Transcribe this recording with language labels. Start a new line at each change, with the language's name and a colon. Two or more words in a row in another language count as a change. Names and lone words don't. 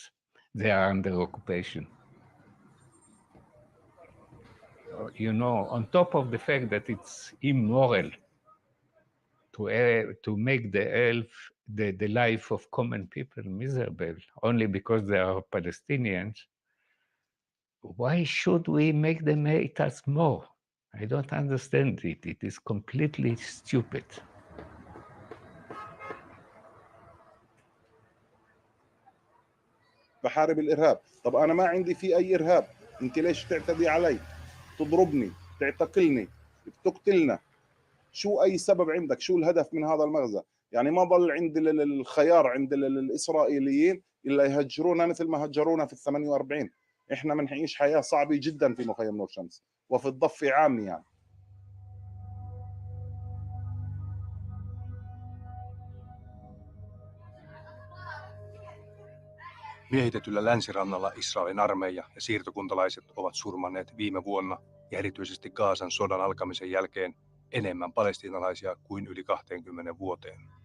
English: They are under occupation. You know, on top of the fact that it's immoral to make the life of common people miserable only because they are Palestinians, why should we make them hate us more? I don't understand it. It is completely stupid.
Arabic: بحارب الإرهاب. طب أنا ما عندي في أي إرهاب، أنت ليش تعتدي علي؟ تضربني، تعتقلني، بتقتلنا. شو أي سبب عندك؟ شو الهدف من هذا المغزى؟ يعني ما ضل عند الخيار عند الإسرائيليين إلا يهجرونا مثل ما هجرونا في 48. إحنا بنعيش حياة صعبة جدا في مخيم نور شمس وفي الضفة عامة يعني.
Finnish: Miehitetyllä länsirannalla Israelin armeija ja siirtokuntalaiset ovat surmanneet viime vuonna ja erityisesti Gazan sodan alkamisen jälkeen enemmän palestiinalaisia kuin yli 20 vuoteen.